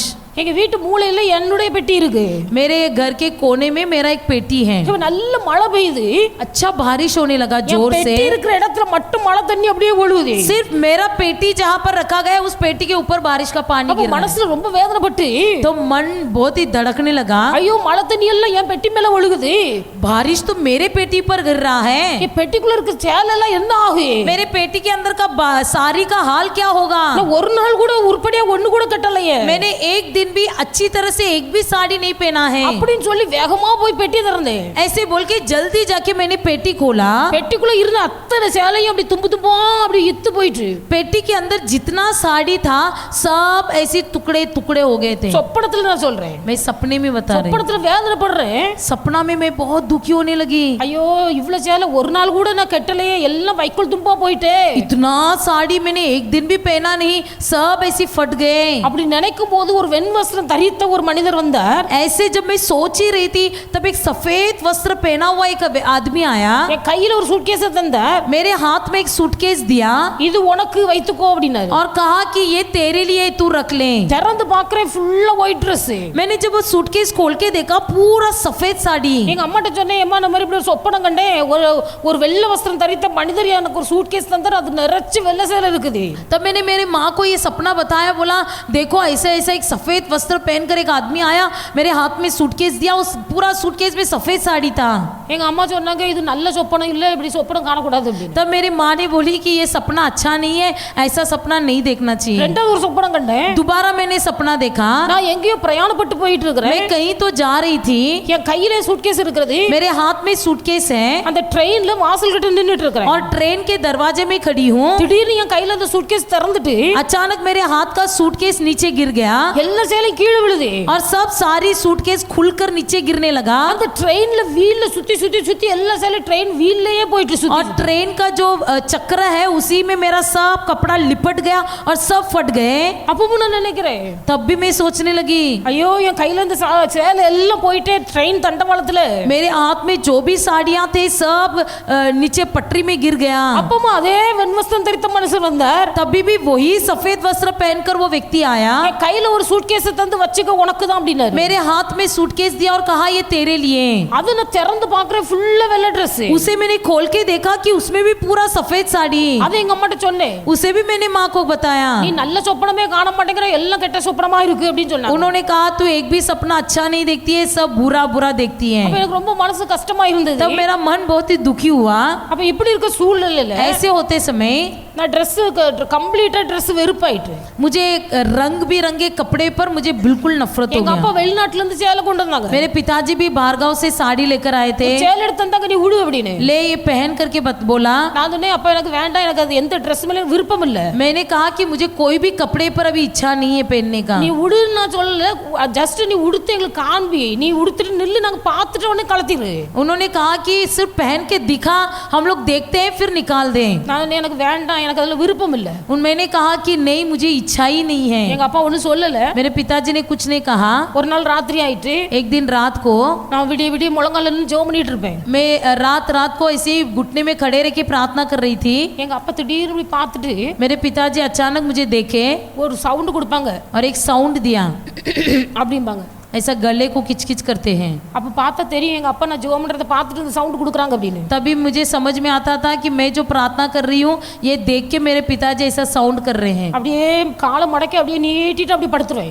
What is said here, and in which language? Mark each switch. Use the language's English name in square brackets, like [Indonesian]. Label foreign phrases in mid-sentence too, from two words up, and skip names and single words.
[Tamil] எங்க வீட்டு மூலையில என்னுடைய பெட்டி இருக்கு. [Hindi] मेरे घर के कोने में मेरा एक पेटी है, [Tamil] இப்ப நல்ல மழை பெய்யுது. [Hindi] अच्छा बारिश होने लगा जोर [Tamil] பெட்டி [Hindi] से, [Tamil] இருக்கிற இடத்துல மட்டும் மழை தண்ணி அப்படியே ஒழுகுது. [Hindi] सिर्फ मेरा पेटी जहाँ पर रखा गया उस पेटी के ऊपर बारिश का पानी [Tamil] அப்ப [Hindi] गिर रहा है। [Tamil] மனசுல ரொம்ப வேதனைப்பட்டு [Hindi] तो मन बहुत ही धड़कने लगा, [Tamil] ஐயோ மழை தண்ணி எல்லாம் என் பெட்டி மேல ஒழுகுது. [Hindi] बारिश तो मेरे पेटी पर गिर रहा है, [Tamil] என் பெட்டிக்குள்ள இருக்க சேலை எல்லாம் என்ன ஆகும்? [Hindi] मेरे पेटी के अंदर का साड़ी का हाल क्या होगा। [Tamil] நான் ஒரு நாள் கூட உருப்படியா ஒண்ணு கூட கட்டலையே. [Hindi] मैंने एक दिन भी अच्छी तरह से एक भी साड़ी नहीं पहना है। [Tamil] அப்படின்னு சொல்லி வேகமா போய் பெட்டி திறந்தேன். [Hindi] ऐसे बोल के जल्दी जाके मैंने पेटी खोला, [Tamil] பெட்டிக்குள்ள இருந்த அத்தனை சேலையும் அப்படி தும்பு தும்பா அப்படி இத்து போயிட்டு. [Hindi] पेटी के अंदर जितना साड़ी था सब ऐसे टुकड़े टुकड़े हो गए थे। [Tamil] சொப்பனத்துல நான் சொல்றேன். [Hindi] मैं सपने में बता रही हूँ, [Tamil] சொப்பனத்துல வேதனைப்படுறேன். [Hindi] सपना में मैं बहुत दुखी होने लगी। [Tamil] ஐயோ இவ்வளவு சேலை ஒரு நாள் கூட நான் கட்டலையே, எல்லாம் வைக்கோல் தும்பா போயிட்டே. [Hindi] इतना साड़ी मैंने एक दिन भी पहना नहीं, सब ऐसे फट गए। [Tamil] அப்படி நினைக்கும் போது ஒரு வெண் வஸ்திரம் தரித்த ஒரு மனிதர் வந்தார். [Hindi] ऐसे जब मैं सोच ही रही थी तब एक सफेद वस्त्र पहना हुआ एक आदमी आया, [Tamil] என் கையில ஒரு சூட்கேஸ் தந்தார். [Hindi] मेरे हाथ में एक सूटकेस दिया [Tamil] இது உனக்கு வைத்துக்கோ அப்படினாரு. [Hindi] और कहा कि ये तेरे लिए तू रख ले। [Tamil] திறந்து பார்க்கறேன் ஃபுல்லா [English] white Dress. [Hindi] मैंने जब वो सूटकेस खोल के देखा पूरा सफेद साड़ी। [Tamil] எங்க அம்மாட்ட சொன்னேன், அம்மா நம்ம இப்படி ஒரு சொப்பனம் கண்டேன், ஒரு வெள்ளை வஸ்திரம் தரித்த மனிதர் எனக்கு ஒரு சூட்கேஸ் தந்தார், அது நிறைச்சு வெள்ளை சேலை இருக்குது. [Hindi] तब मैंने मेरे माँ को ये सपना बताया, बोला देखो ऐसा ऐसा एक सफेद वस्त्र पहनकर एक आदमी आया, मेरे हाथ में सूटकेस दिया, उस पूरा सूटकेस में सफेद साड़ी था। [Tamil] எங்க அம்மா சொன்னாங்க இது நல்ல சொப்பனம் இல்ல, இப்படி சொப்பனம் காணக்கூடாது அப்படின்னு. [Hindi] तब मेरी माँ ने बोली कि ये सपना अच्छा नहीं है, ऐसा सपना नहीं देखना चाहिए। [Tamil] ரெண்டாவது ஒரு சொப்பனம் கண்டேன். [Hindi] दोबारा मैंने सपना देखा, [Tamil] நான் எங்கேயோ பிரயாணப்பட்டு போயிட்டு [Hindi] मैं [Tamil] இருக்கிறேன். [Hindi] कहीं तो जा रही थी, [Tamil] என் கையில சூட்கேஸ் இருக்குது. [Hindi] मेरे हाथ में सूटकेस है [Tamil] அந்த ட்ரெயின்ல வாசல் கிட்ட நின்னுட்டு இருக்கிறேன். [Hindi] और ट्रेन के दरवाजे में खड़ी हूँ। [Tamil] திடீர்னு என் கையில அந்த சூட்கேஸ் திறந்துட்டு [Hindi] अचानक मेरे हाथ का सूटकेस नीचे गिर गया [Tamil] எல்லா சேலையும் கீழே விழுது. [Hindi] और सब सारी सूटकेस खुलकर नीचे गिरने लगा [Tamil] அந்த ட்ரெயின்ல வீல்ல சுத்தி சுத்தி சுத்தி எல்லா சேலையும் ட்ரெயின் வீல்லயே போயிட்டு [Hindi] और [Tamil] சுத்தி. [Hindi] ट्रेन का जो चक्र है उसी में मेरा सब कपड़ा लिपट गया और सब फट गए। [Tamil] அப்பவும் நான் நினைக்கிறேன், [Hindi] तब भी मैं सोचने लगी [Tamil] ஐயோ என் கையில இந்த சேலை எல்லாம் போயிட்டே ட்ரெயின் தண்டவாளத்துல. [Hindi] मेरे हाथ में जो भी साड़ियां थे सब नीचे पटरी में गिर गया। [Tamil] அப்பவும் அதே வெண்வஸ்திரம் தரித்த மனுஷன் வந்தார். [Hindi] तभी भी वही सफेद वस्त्र पहनकर वो व्यक्ति आया, [Tamil] என் கையில ஒரு சூட்கேஸ் சூட்கேஸ் தந்து வச்சுக்க உனக்கு தான் அப்படினாரு. [Hindi] मेरे हाथ में सूटकेस दिया और कहा ये तेरे लिए। [Tamil] அது நான் திறந்து பார்க்கறேன், ஃபுல்லா வெள்ளை Dress. [Hindi] उसे मैंने खोल के देखा कि उसमें भी पूरा सफेद साड़ी। [Tamil] அது எங்க அம்மாட்ட சொன்னேன். [Hindi] उसे भी मैंने माँ को बताया। [Tamil] நீ நல்ல சொப்பனமே காண மாட்டேங்கற, எல்லாம் கெட்ட சொப்பனமா இருக்கு அப்படினு சொன்னாங்க. [Hindi] उन्होंने कहा तू एक भी सपना अच्छा नहीं देखती है, सब बुरा बुरा देखती है। [Tamil] அப்ப எனக்கு ரொம்ப மனசு கஷ்டமா இருந்தது. [Hindi] तब मेरा मन बहुत ही दुखी हुआ। [Tamil] அப்ப இப்படி இருக்க சூழ்நிலையில [Hindi] ऐसे होते समय [Tamil] நான் Dress கம்ப்ளீட்டா Dress வெறுப்பாயிட்டு. [Hindi] मुझे रंग बिरंगे कपड़े पर मुझे बिल्कुल नफरत हो [Tamil] எங்க அப்பா [Hindi] गया। [Tamil] வெளிநாட்டுல இருந்து சேலை கொண்டு வந்தாங்க. [Hindi] मेरे पिताजी भी बाहरगांव से साड़ी लेकर आए थे। [Tamil] சேலை எடுத்து தந்தாங்க, நீ உடு அப்படினு. [Hindi] ले ये पहन करके बोला। [Tamil] நான் சொன்னேன் அப்பா எனக்கு வேண்டாம், எனக்கு அது எந்த Dress மேல விருப்பம் இல்ல. [Hindi] मैंने कहा कि मुझे कोई भी कपड़े पर अभी इच्छा नहीं है पहनने का। [Tamil] நீ உடுன்னு நான் சொல்லல, ஜஸ்ட் நீ உடுத்து எங்களுக்கு காண்பி, நீ உடுத்துட்டு நில்லு, நாங்க பார்த்துட்டு உடனே கழட்டிரு. [Hindi] उन्होंने कहा कि सिर्फ पहन के दिखा, हम लोग देखते हैं फिर निकाल दें। [Tamil] நான் எனக்கு வேண்டாம், எனக்கு அதுல விருப்பம் இல்ல. [Hindi] मैंने कहा कि नहीं मुझे इच्छा ही नहीं है। [Tamil] எங்க அப்பா ஒன்னும் சொல்லல. [Hindi] मेरे पिताजी ने कुछ नहीं कहा। [Tamil] ஒரு நாள் ராத்திரி ஆயிட்டு [Hindi] एक दिन रात को [Tamil] நான் விடிய விடிய முழங்கால நின்னு ஜெபம் பண்ணிட்டு இருப்பேன். [Hindi] मैं रात को ऐसे ही घुटने में खड़े रह के प्रार्थना कर रही थी। [Tamil] எங்க அப்பா திடீர்னு இப்படி பார்த்துட்டு [Hindi] मेरे पिताजी अचानक मुझे देखे [Tamil] ஒரு சவுண்ட் கொடுப்பாங்க, [Hindi] और एक साउंड दिया। [Tamil] அப்படிம்பாங்க. [Hindi] ऐसा गले को किचकिच करते हैं। [Tamil] அப்ப பார்த்தா தெரியும் எங்க அப்பா நான் ஜெபம் பண்றத பார்த்துட்டு இந்த சவுண்ட் கொடுக்குறாங்க அப்படின்னு. [Hindi] तभी मुझे समझ में आता था कि मैं जो प्रार्थना कर रही हूँ ये देख के मेरे पिताजी ऐसा साउंड कर रहे हैं। [Tamil] அப்படியே காலை மடக்கி அப்படியே நீட்டிட்டு அப்படி படுத்துறேன்.